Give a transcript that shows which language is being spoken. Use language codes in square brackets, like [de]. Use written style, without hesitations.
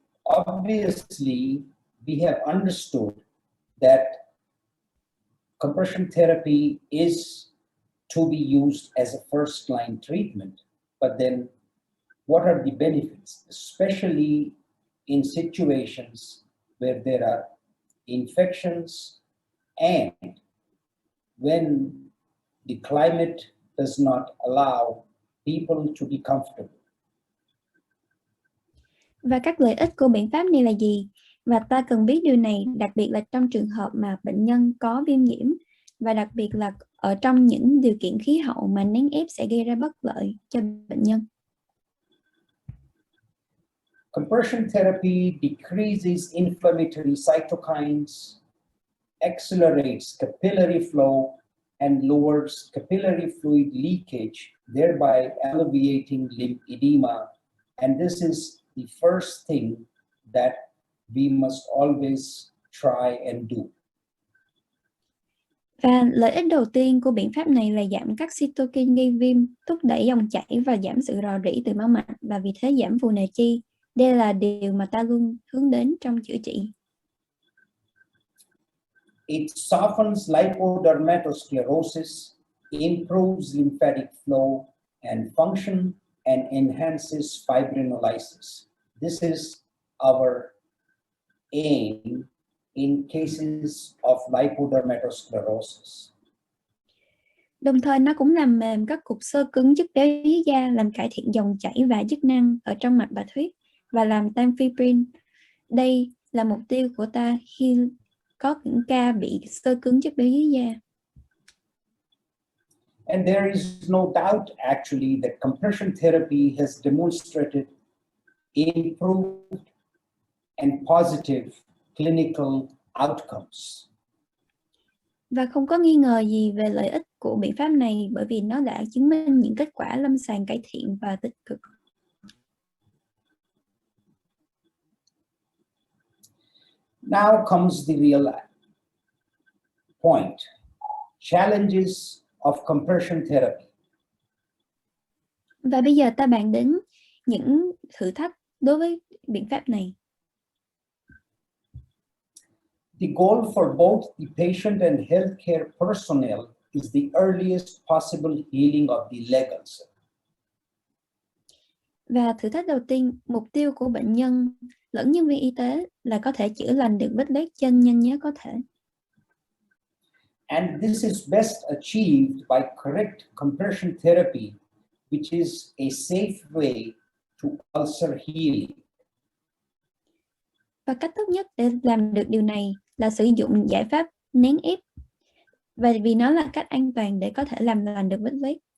[en] Obviously, we have understood that compression therapy is to be used as a first-line treatment, but then what are the benefits, especially in situations where there are infections and when the climate does not allow people to be comfortable. [vi] Và các lợi ích của biện pháp này là gì? Và ta cần biết điều này đặc biệt là trong trường hợp mà bệnh nhân có viêm nhiễm và đặc biệt là ở trong những điều kiện khí hậu mà nén ép sẽ gây ra bất lợi cho bệnh nhân. [en] Compression therapy decreases inflammatory cytokines accelerates capillary flow and lowers capillary fluid leakage, thereby alleviating lymphedema. And this is the first thing that we must always try and do. [vi] Và lợi ích đầu tiên của biện pháp này là giảm các cytokine gây viêm, thúc đẩy dòng chảy và giảm sự rò rỉ từ máu mạch, và vì thế giảm phù nề chi. Đây là điều mà ta luôn hướng đến trong chữa trị. [en] It softens lipodermatosclerosis, improves lymphatic flow and function, and enhances fibrinolysis. This is our aim in cases of lipodermatosclerosis. [vi] Đồng thời nó cũng làm mềm các cục xơ cứng chất béo dưới da, làm cải thiện dòng chảy và chức năng ở trong mạch bạch huyết và làm tăng fibrin. Đây là mục tiêu của ta khi có những ca bị xơ cứng chất béo dưới da. [en] And there is no doubt actually that compression therapy has demonstrated improved and positive clinical outcomes. [vi] Và không có nghi ngờ gì về lợi ích của biện pháp này, bởi vì nó đã chứng minh những kết quả lâm sàng cải thiện và tích cực. [en] Now comes the real point. Challenges of compression therapy. [vi] Và bây giờ ta bàn đến những thử thách đối với biện pháp này. [en] The goal for both the patient and healthcare personnel is the earliest possible healing of the leg ulcer. [vi] Và thử thách đầu tiên, mục tiêu của bệnh nhân lẫn nhân viên y tế là có thể chữa lành được vết loét chân nhanh nhất có thể. [en] And this is best achieved by correct compression therapy, which is a safe way to ulcer healing. [vi] Và cách tốt nhất để làm được điều này là sử dụng giải pháp nén ép, và vì nó là cách an toàn để có thể làm lành được vết loét.